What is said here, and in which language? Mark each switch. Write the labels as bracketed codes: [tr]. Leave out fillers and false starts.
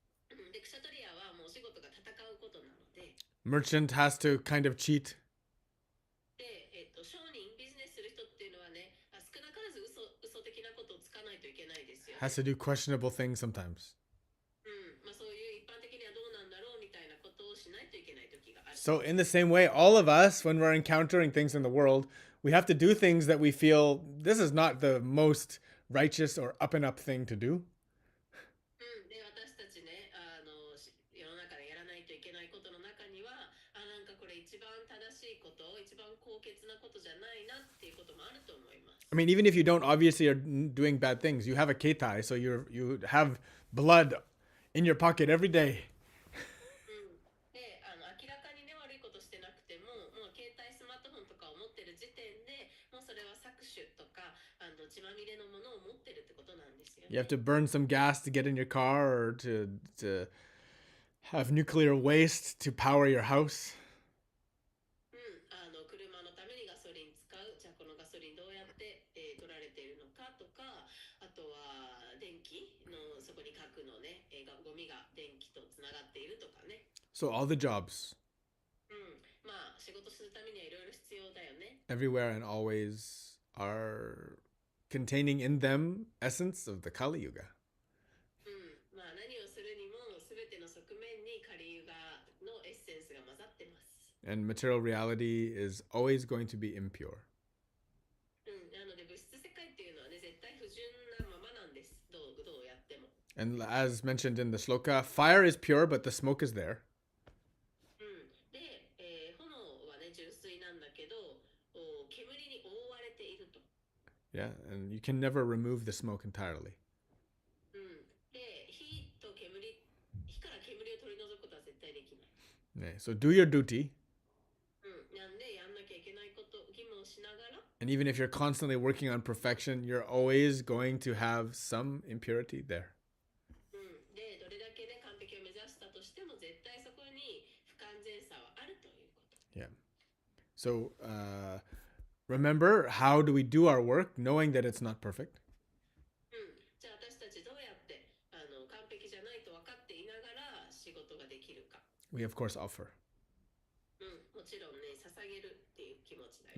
[ja] で、クシャトリアはもうお仕事が戦うことなので、 [en] Merchant has to kind of cheat. [ja] で、商人、ビジネスする人っていうのはね、少なからず嘘的なことをつかないといけないですよ、ね。 [en] Has to do questionable things sometimes. [ja] そういう一般的にはどうなんだろうみたいなことをしないといけない時がある。 [en] So in the same way, all of us, when we're encountering things in the world, we have to do things that we feel this is not the most righteous or up and up thing to do. [ja] で、私たちね、世の中でやらないといけないことの中には、なんかこれ一番正しいこと、一番高潔なことじゃないなっていうこともあると思います。 [en] I mean, even if you don't obviously are doing bad things, you have a ketai, so you have blood in your pocket every day. [ja] で、明らかにね、悪いことしてなくても、もう携帯スマートフォンとかを持ってる時点で、もうそれは搾取とか血まみれのものを持ってるってことなんですよ、ね。 [en] You have to burn some gas to get in your car, or to have nuclear waste to power your house. [ja] 車のためにガソリン使う。じゃあこのガソリンどうやって、取られているのかとか、あとは電気のそこに核のね、ゴミが電気とつながっているとかね。 [en] So all the jobs, [ja] 仕事するためにはいろいろ必要だよね。 [en] everywhere and always, are containing in them essence of the Kali Yuga. [ja] 何をするにも全ての側面にカリユガのエッセンスが混ざってます。 [en] And material reality is always going to be impure. [ja] なので物質世界っていうのはね、絶対不純なままなんです。どうやっても。 [en] And as mentioned in the shloka, fire is pure, but the smoke is there. [ja] で、炎はね、純粋なんだけど、煙に覆われていると。 [en] Yeah, and you can never remove the smoke entirely. [ja] で、火から煙を取り除くことは絶対できない。 [en] Yeah, so do your duty, [ja] なんでやんなきゃいけないこと、義務をしながら、 [en] and even if you're constantly working on perfection, you're always going to have some impurity there. [ja] で、どれだけね、完璧を目指したとしても、絶対そこに不完全さはあるということ。 [en] Yeah. So remember, how do we do our work knowing that it's not perfect? [ja] じゃあ私たちどうやって完璧じゃないと分かっていながら仕事ができるか。 [en] We of course offer. [ja] もちろんね、捧げるっていう気持ちだよ。